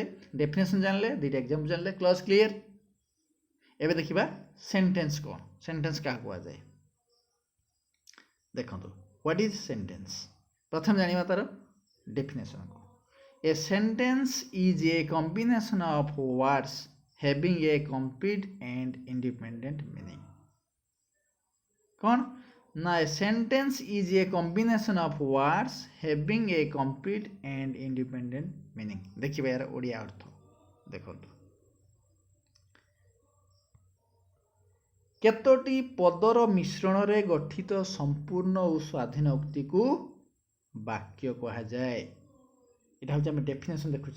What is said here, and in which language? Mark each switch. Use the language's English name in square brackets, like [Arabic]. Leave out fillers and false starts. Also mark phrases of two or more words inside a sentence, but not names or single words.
[Odia] ଡେଫିନେସନ୍ ଜାଣିଲେ, ଦୁଇଟା ଏକ୍ଜାମ୍ପଲ୍ ଜାଣିଲେ, [English] clause clear. [Odia] ଏବେ ଦେଖିବା ସେଣ୍ଟେନ୍ସ କ'ଣ। ସେଣ୍ଟେନ୍ସ କାହାକୁ କୁହାଯାଏ? ଦେଖନ୍ତୁ [English] what is sentence. [Odia] ପ୍ରଥମେ ଜାଣିବା ତାର ଡେଫିନେସନ୍ କ'ଣ। [English] a sentence is a combination of words having a complete and independent meaning. [Odia] କ'ଣ ନା [English] a sentence is a combination of words having a complete and independent meaning. [Odia] ଦେଖିବା ଏହାର ଓଡ଼ିଆ ଅର୍ଥ ଦେଖନ୍ତୁ। କେତୋଟି ପଦର ମିଶ୍ରଣରେ ଗଠିତ ସମ୍ପୂର୍ଣ୍ଣ ଓ ସ୍ୱାଧୀନ ଉକ୍ତିକୁ ବାକ୍ୟ କୁହାଯାଏ। ଏଇଟା ହେଉଛି ଆମେ ଡେଫିନେସନ୍ ଦେଖୁଛେ।